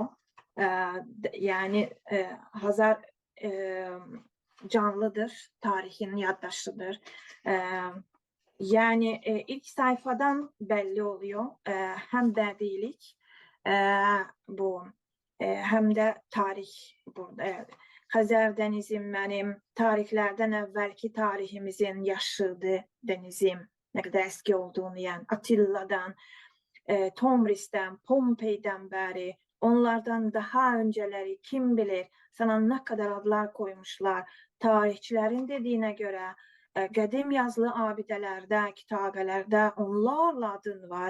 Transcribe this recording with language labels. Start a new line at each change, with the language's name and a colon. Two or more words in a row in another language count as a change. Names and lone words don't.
Turkish: Yani Hazar canlıdır, tarihin yaddaşıdır. Yani ilk sayfadan belli oluyor. Hem bədilik bu hem de tarih burada.
Azerbaijani: Xəzər dənizim mənim, tarixlərdən əvvəlki tarihimizin yaşıdı denizim.
Turkish: Ne kadar eski olduğunu, yani Atilla'dan, Tomris'ten, Pompei'den beri, onlardan daha önceleri kim bilir sana ne kadar adlar koymuşlar. Tarihçilerin dediğine göre
Azerbaijani: qədim yazılı abidələrdə, kitabələrdə onlarla adın var.